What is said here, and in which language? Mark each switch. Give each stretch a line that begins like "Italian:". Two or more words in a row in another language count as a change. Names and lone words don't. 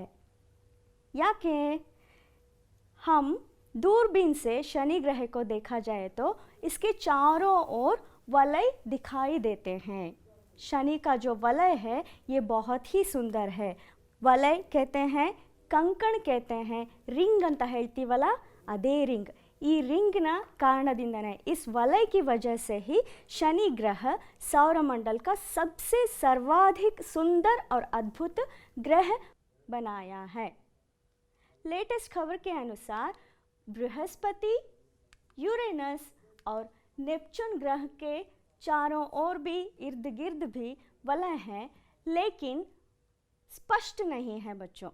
Hindi: याके हम दूरबीन से शनि ग्रह को देखा जाए तो इसके चारों ओर वलय दिखाई देते हैं. शनि का जो वलय है ये बहुत ही सुंदर है. वलय कहते हैं, कंकण कहते हैं, रिंग
Kannada: ಅಂತ ಹೇಳ್ತೀವಲ್ಲ ಅದೇ ರಿಂಗ್. ಈ ರಿಂಗ್ನ ಕಾರಣದಿಂದನೇ,
Hindi: इस वलय की वजह से ही शनि ग्रह सौरमंडल का सबसे सर्वाधिक सुंदर और अद्भुत ग्रह बनाया है. लेटेस्ट खबर के अनुसार बृहस्पति, यूरेनस और नेपच्यून ग्रह के चारों ओर भी इर्द गिर्द भी वलय हैं, लेकिन स्पष्ट नहीं है बच्चों.